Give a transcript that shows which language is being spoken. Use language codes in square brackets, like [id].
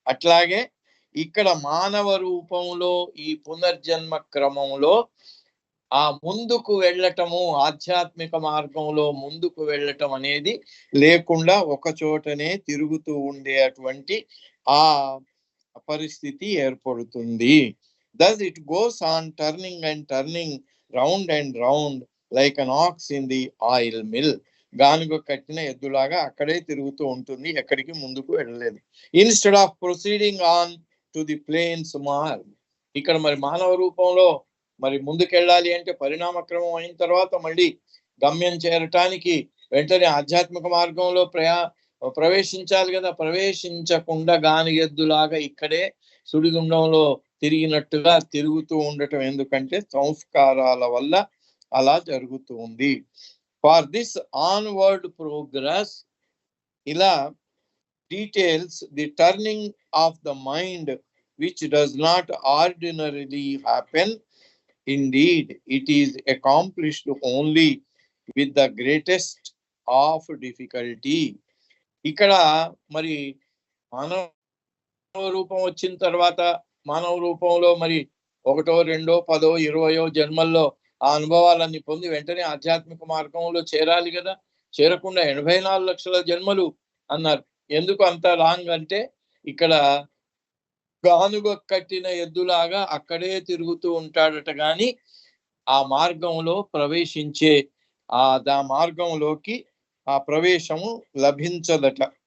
[te] అట్లాగే ఇక్కడ మానవ రూపంలో ఈ పునర్జన్మ క్రమంలో ఆ ముందుకు వెళ్ళటము, ఆధ్యాత్మిక మార్గంలో ముందుకు వెళ్ళటం అనేది లేకుండా ఒక చోటనే తిరుగుతూ ఉండేటువంటి ఆ పరిస్థితి ఏర్పడుతుంది. [en] Thus it goes on turning and turning round and round like an ox in the oil mill. [te] గానుగ కట్టిన ఎద్దులాగా అక్కడే తిరుగుతూ ఉంటుంది, ఎక్కడికి ముందుకు వెళ్ళలేదు. [en] instead of proceeding on to the plains మార్గ్, [te] ఇక్కడ మరి మానవ రూపంలో మరి ముందుకెళ్ళాలి అంటే పరిణామక్రమం అయిన తర్వాత మళ్ళీ గమ్యం చేరటానికి వెంటనే ఆధ్యాత్మిక మార్గంలో ప్రవేశించాలి కదా. ప్రవేశించకుండా గానిగెద్దులాగా ఇక్కడే సుడిగుండంలో తిరిగినట్టుగా తిరుగుతూ ఉండటం ఎందుకంటే సంస్కారాల వల్ల అలా జరుగుతుంది. [en] for this onward progress [te] ఇలా [en] Details the turning of the mind which does not ordinarily happen. Indeed, it is accomplished only with the greatest of difficulty. [te] ఇక్కడ మరి మానవ రూపం వచ్చిన తర్వాత మానవ రూపంలో మరి 1, 2, 10, 20 జన్మల్లో ఆ అనుభవాలన్నీ పొంది వెంటనే ఆధ్యాత్మిక మార్గంలో చేరాలి కదా. చేరకుండా 84 లక్షల జన్మలు అన్నారు. ఎందుకు అంత లాంగ్ అంటే ఇక్కడ గానుగ కట్టిన ఎద్దులాగా అక్కడే తిరుగుతూ ఉంటాడట, గాని ఆ మార్గంలో ప్రవేశించే ఆ మార్గంలోకి ఆ ప్రవేశము లభించదట.